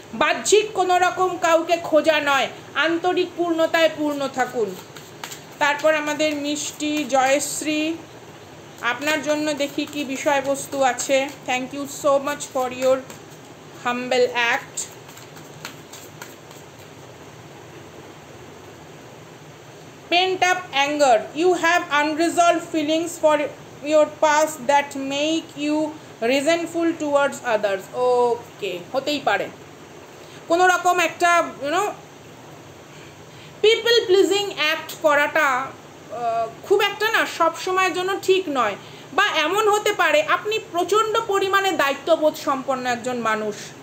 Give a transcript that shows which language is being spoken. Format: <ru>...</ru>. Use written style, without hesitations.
<bn>বাহ্যিক কোনো রকম কাউকে খোঁজা নয়, আন্তরিক পূর্ণতায় পূর্ণ থাকুন। তারপর আমাদের মিষ্টি জয়শ্রী, আপনার জন্য দেখি কি বিষয়বস্তু আছে।</bn> <en>Thank you so much for your humble act. Pent up anger, you have unresolved feelings for your past that make you resentful towards others.</en> <bn>Okay, হতেই পারে কোনো রকম একটা পিপল প্লিজিং অ্যাক্ট করাটা খুব একটা না সব সময়ের জন্য ঠিক নয়, বা এমন হতে পারে আপনি প্রচণ্ড পরিমাণে দায়িত্ববোধ সম্পন্ন একজন মানুষ,</bn>